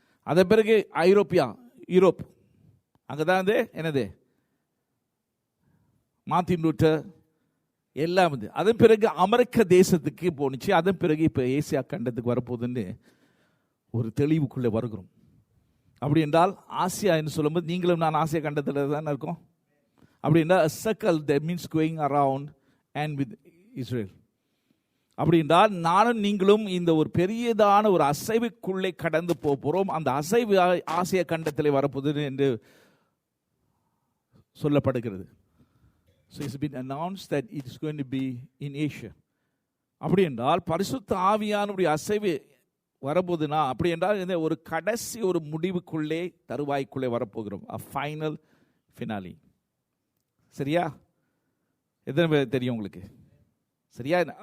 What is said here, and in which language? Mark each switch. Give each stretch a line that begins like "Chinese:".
Tamil: அதன் பிறகு யூரோப், அங்கே தான் என்னது மார்ட்டின் லூத்தர் எல்லாம் வந்து. அதன் பிறகு அமெரிக்க தேசத்துக்கு போணுச்சு. அதன் பிறகு இப்போ ஏசியா கண்டத்துக்கு வரப்போகுதுன்னு ஒரு தெளிவுக்குள்ளே வருகிறோம். அப்படி என்றால் ஆசியா என்று சொல்லும்போது நீங்களும் நான் ஆசியா கண்டத்தில் தானே இருக்கோம். அப்படி என்றால்
English: a circle that means going around and with Israel.
Tamil: அப்படி என்றால் நானும் நீங்களும் இந்த ஒரு பெரியதான ஒரு அசைவுக்குள்ளே கடந்து போகிறோம். அந்த அசைவு ஆசியா கண்டத்தில் வரப்போகுது என்று சொல்லப்படுகிறது.
English: So it's been announced that it is going to be in Asia.
Tamil: அப்படி என்றால் பரிசுத்த ஆவியானுடைய அசைவு வரப்போகுதுன்னா, அப்படி என்றால் ஒரு கடைசி ஒரு முடிவுக்குள்ளே தருவாய்க்குள்ளே வரப்போகிறோம்.
English: a final finale.
Tamil: சரியா? எத்தனை பேர் தெரியும் உங்களுக்கு? சரியா?